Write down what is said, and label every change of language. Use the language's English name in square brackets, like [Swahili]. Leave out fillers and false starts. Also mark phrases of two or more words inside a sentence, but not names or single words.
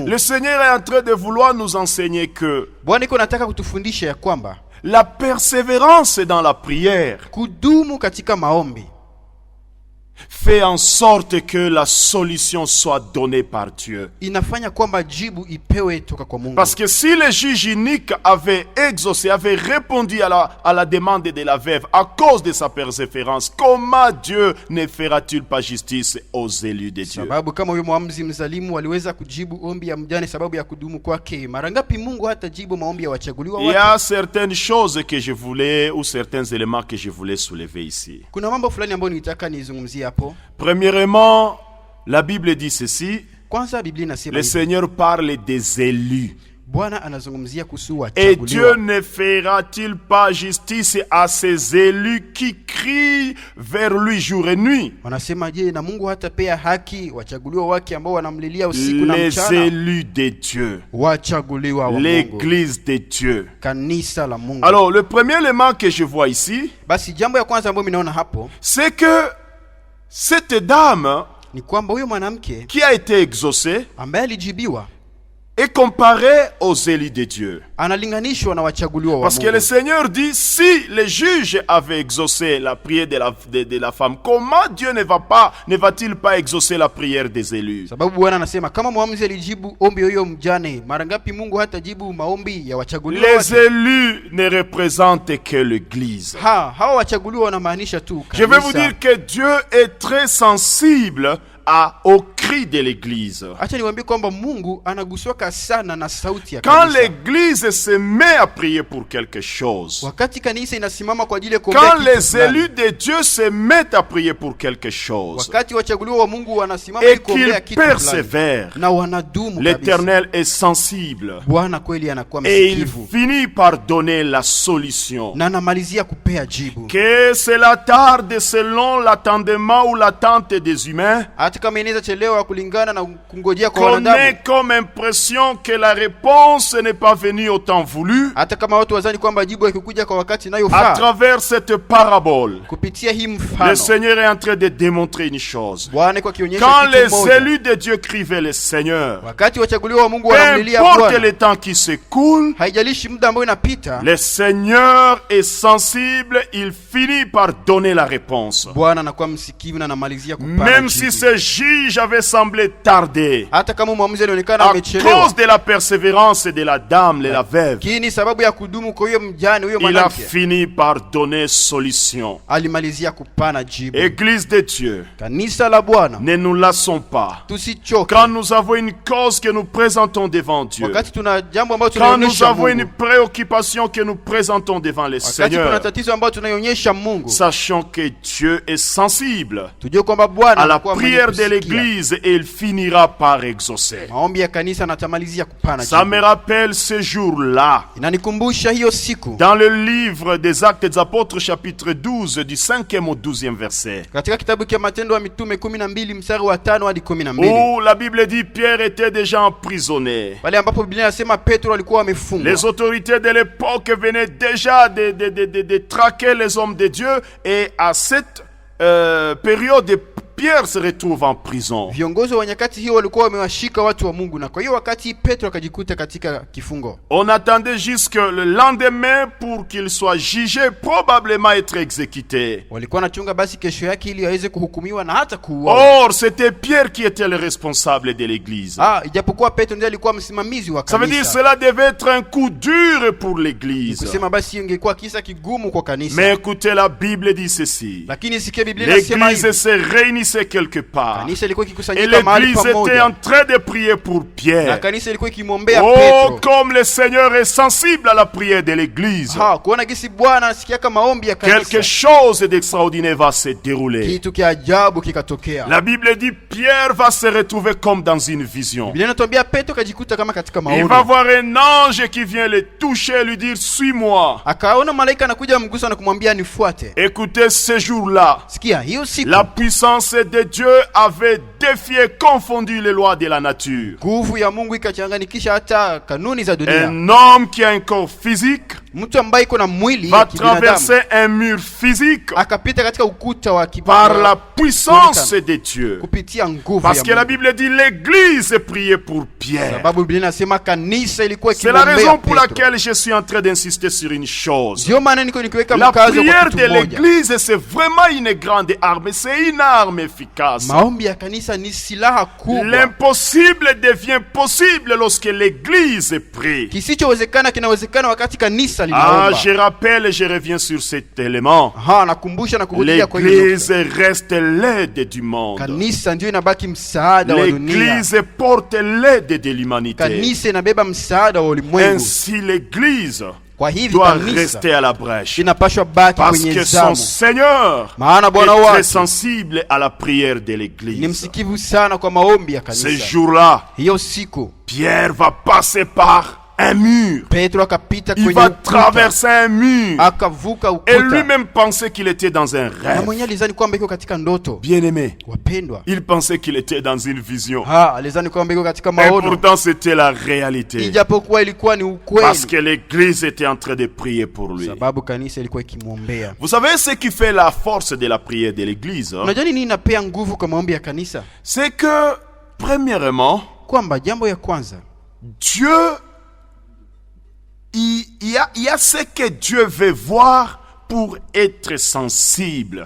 [French] Le Seigneur est en train de vouloir nous enseigner que [Swahili] Bwana iko nataka kutufundisha ya kwamba [French] la persévérance dans la prière [Swahili] kudumu katika maombi [French] fait en sorte que la solution soit donnée par Dieu. [Swahili] inafanya kwamba jibu ipewe toka kwa Mungu. [French] Parce que si le juge unique avait exaucé, avait répondu à la demande de la veuve à cause de sa persévérance, comment Dieu ne fera-t-il pas justice aux élus de Dieu? [Swahili] Sababu kama huyo muamzi mzalimu waliweza kujibu ombi ya mjane sababu ya kudumu kwake, mara ngapi Mungu hata jibu maombi ya wachaguliwa [French] Il y [Swahili] wake? [French] a certaines choses que je voulais, ou certains éléments que je voulais soulever ici. [Swahili] Kuna mambo fulani ambayo nilitaka nizungumzie hapo. [French] Premièrement, la Bible dit ceci. [Swahili] Kwanza Biblia inasema [French] Le [Swahili] hivi, [French] Seigneur parle des élus. [Swahili] Bwana anazungumzia kuhusu [French] Et Dieu [Swahili] wachaguliwa. [French] ne fera-t-il pas justice à ces élus qui crient vers lui jour et nuit? [Swahili] Wanasema je, na Mungu hata pea haki wachaguliwa wake ambao wanamlilia usiku na [French] Les [Swahili] mchana? [French] élus de Dieu. [Swahili] Wachaguliwa wa Mungu, [French] L'église de Dieu. [Swahili] kanisa la Mungu. [French] Alors, le premier élément que je vois ici, [Swahili] Basi jambo ya kwanza ambayo ninaona hapo [French] c'est que cette dame [Swahili] ni kwamba huyo mwanamke [French] qui a été exaucée [Swahili] ambaye alijibiwa [French] est comparée aux élus de Dieu. [Swahili] analinganishwa na wachaguliwa wa [French] Parce que le [Swahili] Mungu. [French] Seigneur dit, si le juge avait exaucé la prière de la femme, comment Dieu ne va-t-il pas exaucer la prière des élus? [Swahili] Sababu Bwana anasema kama muamzi alijibu ombi huyo mjane, mara ngapi Mungu hata jibu maombi ya wachaguliwa [French] Les [Swahili] wake? [French] élus ne représentent que l'Église. [Swahili] Hawa wachaguliwa wanamaanisha tu [French] Je vais vous [Swahili] kanisa. [French] dire que Dieu est très sensible au cri de l'Église. [Swahili] Acha niwaambie kwamba Mungu anaguswaka sana na sauti ya [French] Quand [Swahili] kanisa. [French] l'Église se met à prier pour quelque chose, [Swahili] Wakati kanisa inasimama kwa ajili ya kuombea [French] quand [Swahili] kitu [French] les [Swahili] fulani, [French] élus de Dieu se mettent à prier pour quelque chose, [Swahili] wakati wachaguliwa wa Mungu wanasimama ili [French] et [Swahili] kuombea [French] qu'ils [Swahili] kitu fulani [French] persévèrent, [Swahili] na wanadumu kabisa, [French] l'Éternel est sensible [Swahili] Bwana kweli anakuwa [French] et il [Swahili] msikivu [French] finit par donner la solution. [Swahili] na anamalizia kupea jibu. [French] Que cela tarde selon l'attendement ou l'attente des humains, [Swahili] Hata kama inaweza chelewa kulingana na kungojea kwa [French] qu'on [Swahili] wanadamu, [French] ait comme impression que la réponse n'est pas venue au temps voulu, [Swahili] hata kama watu wazani kwamba jibu ikikuja kwa wakati [French] à [Swahili] inayofaa, [French] travers cette parabole, [Swahili] kupitia hii [French] le [Swahili] mfano [French] Seigneur est en train de démontrer une chose. [Swahili] Bwana kwa kionyesha [French] Quand [Swahili] kitu [French] les [Swahili] moja. [French] élus de Dieu crient le Seigneur, [Swahili] Wakati wachaguliwa wa Mungu [French] peu [Swahili] wanamlilia [French] importe [Swahili] Bwana, [French] le temps qui s'écoule, [Swahili] haijalishi muda ambao inapita, [French] le Seigneur est sensible, il finit par donner la réponse. [Swahili] Bwana anakuwa msikivu na anamalizia kupana [French] Même si [Swahili] jibu. [French] ce juge avait semblé tarder, [Swahili] Hata kama mwamuzi alionekana [French] à [Swahili] amechelewa, [French] cause de la persévérance de la dame, la veuve, [Swahili] lakini sababu ya kudumu kwa huyo mjane, huyo [French] il a [Swahili] mwanamke [French] fini par donner solution. [Swahili] alimalizia kupana jibu. [French] Église de Dieu, [Swahili] Kanisa la Bwana, [French] ne nous lassons pas. [Swahili] tusichoke. [French] Quand nous avons une cause que nous présentons devant Dieu, [Swahili] Wakati tuna jambo ambalo [French] quand nous [Swahili] tunaonyesha [French] avons une [Swahili] Mungu, [French] préoccupation que nous présentons devant le [Swahili] wakati kuna [French] Seigneur, [Swahili] tatizo ambalo tunaionyesha Mungu, [French] sachant que Dieu est sensible [Swahili] tujue kwamba Bwana [French] à la [Swahili] anakuwa mwenye [French] prière de [Swahili] kusikia. [French] l'Église et il finira par exaucer. [Swahili] Maombi ya kanisa natamalizia kupana [French] Ça me [Swahili] jibu. [French] rappelle ce jour-là, [Swahili] Inanikumbusha hiyo siku [French] dans le livre des Actes des Apôtres, chapitre 12, du 5e au 12e verset, [Swahili] katika kitabu cha Matendo ya Mitume 12 mstari wa 5 hadi 12, [French] où la Bible dit Pierre était déjà emprisonné. [Swahili] pale ambapo Biblia inasema Petro alikuwa amefungwa. [French] Les autorités de l'époque venaient déjà de traquer les hommes de Dieu, et à cette période, Pierre se retrouve en prison. [Swahili] Viongozi wa nyakati hiyo walikuwa wamewashika watu wa Mungu, na kwa hiyo wakati Petro akajikuta katika kifungo. [French] On attendait jusque le lendemain pour qu'il soit jugé, probablement être exécuté. [Swahili] Walikuwa wanachunga basi kesho yake ili aweze kuhukumiwa na hata kuuawa. [French] Or, c'était Pierre qui était le responsable de l'église. [Swahili] Ijapokuwa Petro ndiye alikuwa msimamizi wa [French] Ça veut dire [Swahili] kanisa. [French] cela devait être un coup dur pour l'église. [Swahili] Kusema basi ingekuwa kisa kigumu kwa kanisa. [French] Mais écoutez, la Bible dit ceci. [Swahili] Lakini sikia Biblia inasema [French] L'église [Swahili] hivi. [French] se réunissait réunissait quelque part. [Swahili] Kanisa ilikuwa [French] Et [Swahili] ikikusanyika mahali [French] l'église était [Swahili] pamoja. [French] en train de prier pour [Swahili] Na [French] Pierre. [Swahili] kanisa ilikuwa ikimwombea [French] Oh, [Swahili] Petro. [French] comme le Seigneur est sensible à la prière de l'église. [Swahili] Kuona gisi Bwana anasikia maombi ya [French] Quelque [Swahili] kanisa. [French] chose d'extraordinaire va se dérouler. [Swahili] Kitu kia ajabu kikatokea. [French] La Bible dit Pierre va se retrouver comme dans une vision. [Swahili] Biblia inatuambia Petro kajikuta kama katika [French] Il va [Swahili] maono. [French] voir un ange qui vient le toucher et lui dire suis-moi. [Swahili] Akaona malaika anakuja mgusa na kumwambia nifuate. [French] Écoutez, ce jour-là, [Swahili] Sikia, hiyo siku [French] la puissance de Dieu avait défié, confondu les lois de la nature. [Swahili] nguvu ya Mungu ikachanganikisha hata kanuni za dunia. [French] Un homme qui a un corps physique [Swahili] Mtu ambaye iko na mwili [French] va [Swahili] ya kibinadamu [French] traverser un mur physique [Swahili] akapita katika ukuta wa [French] par la puissance de Dieu. [Swahili] kupitia nguvu [French] Parce [Swahili] ya [French] que la [Swahili] Mungu. [French] Bible dit l'église priait pour Pierre. [Swahili] Sababu Biblia inasema kanisa ilikuwa [French] C'est la [Swahili] ikimwombea [French] raison pour [Swahili] Petro. [French] laquelle je suis en train d'insister sur une chose. [Swahili] Ndio maana niko nikiweka [French] La [Swahili] mkazo kwa [French] prière [Swahili] kitu [French] de [Swahili] moja. [French] l'église, c'est vraiment une grande arme. C'est une arme efficace. [Swahili] Maombi ya kanisa ni silaha kubwa. [French] L'impossible devient possible lorsque l'église prie. [Swahili] Kisichowezekana kinawezekana wakati kanisa [French] Ah, [Swahili] linaomba. [French] je rappelle et je reviens sur cet élément. [Swahili] Nakumbusha na kurudia kwa hiyo. [French] L'église reste l'aide du monde. [Swahili] Kanisa ndio inabaki msaada wa dunia. [French] L'église porte l'aide de l'humanité. [Swahili] Kanisa inabeba msaada wa ulimwengu. [French] Ainsi, l'église [Swahili] Kwa hivi [French] doit [Swahili] kanisa [French] rester à la brèche. [Swahili] inapaswa baki [French] Parce [Swahili] kwenye [French] que son [Swahili] zamu. [French] Seigneur [Swahili] Maana Bwana [French] est très [Swahili] wake [French] sensible à la prière de [Swahili] ni [French] l'église. [Swahili] msikivu sana kwa maombi ya [French] Ce [Swahili] kanisa. [French] jour-là, [Swahili] Hiyo siku [French] Pierre va passer par un mur. [Swahili] Petro akapita [French] Il [Swahili] kwenye [French] va [Swahili] ukuta, [French] traverser un mur. [Swahili] akavuka [French] Et [Swahili] ukuta. [French] lui-même pensait qu'il était dans un [Swahili] Na [French] rêve. [Swahili] mwenyewe alizani kwamba iko katika ndoto. [French] Bien-aimé, [Swahili] Wapendwa, [French] il pensait qu'il était dans une vision. [Swahili] alizani kwamba iko katika [French] Et [Swahili] maono. [French] pourtant, c'était la réalité. [Swahili] Ijapokuwa ilikuwa ni [French] Parce que [Swahili] ukweli. [French] l'église était en train de prier pour lui. [Swahili] Sababu kanisa ilikuwa ikimwombea. [French] Vous savez ce qui fait la force de la prière de l'église, hein? [Swahili] Unajua nini inapea nguvu kwa maombi ya kanisa? [French] C'est que, premièrement, [Swahili] Kwamba jambo ya kwanza, [French] Dieu, il y a ce que Dieu veut voir pour être sensible.